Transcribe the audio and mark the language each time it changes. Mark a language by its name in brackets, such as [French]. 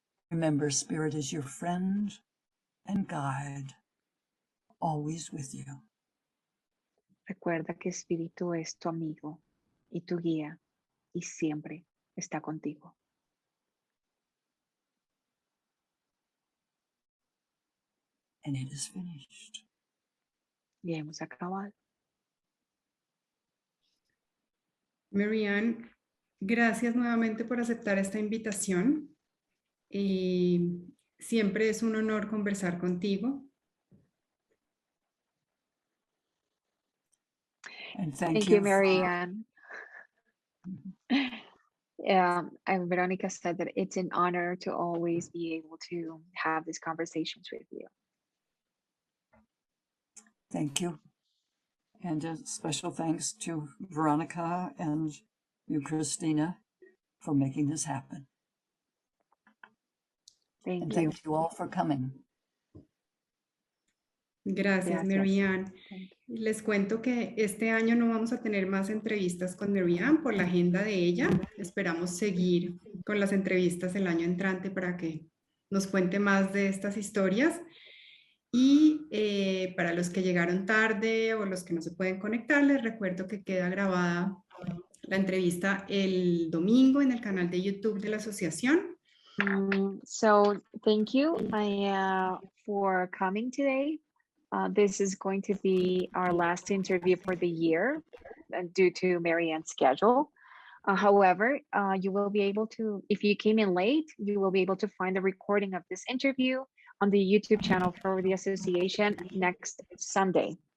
[English] Remember, Spirit is your friend and guide, always with you. [Spanish] Recuerda que espíritu es tu amigo y tu guía y siempre está contigo. [English] And it is finished. [Spanish] Y hemos acabado. Marianne, gracias nuevamente por aceptar esta invitación. Y siempre es un honor conversar contigo. [English] And Thank you, Marianne. And Veronica said that it's an honor to always be able to have these conversations with you. Thank you. And a special thanks to Veronica and you, Christina, for making this happen. Thank And you. thank you all for coming. [Spanish] Gracias, Marianne. Les cuento que este año no vamos a tener más entrevistas con Marianne por la agenda de ella. Esperamos seguir con las entrevistas el año entrante para que nos cuente más de estas historias. Y para los que llegaron tarde o los que no se pueden conectar, les recuerdo que queda grabada la entrevista el domingo en el canal de YouTube de la asociación. [English] So thank you for coming today. This is going to be our last interview for the year due to Marianne's schedule. However, you will be able to, if you came in late, you will be able to find the recording of this interview on the YouTube channel for the association next Sunday.